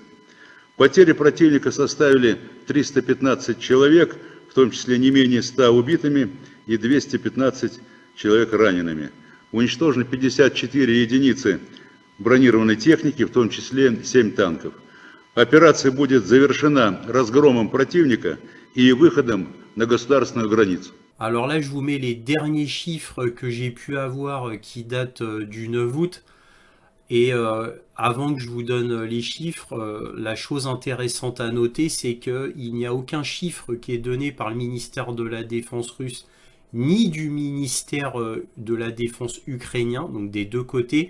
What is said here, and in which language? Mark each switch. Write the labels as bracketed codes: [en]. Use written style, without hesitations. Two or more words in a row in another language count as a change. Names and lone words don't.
[ru] Потери противника составили 315 человек, в том числе не менее 100 убитыми и 215 человек ранеными. Уничтожено 54 единицы бронированной техники, в том числе 7 танков. Operation будет завершена разгромом противника и выходом на государственную границу. [fr] Alors là, je vous mets les derniers chiffres que j'ai pu avoir qui datent du 9 août. Et avant que je vous donne les chiffres, la chose intéressante à noter, c'est qu'il n'y a aucun chiffre qui est donné par le ministère de la Défense russe ni du ministère de la Défense ukrainien, donc des deux côtés.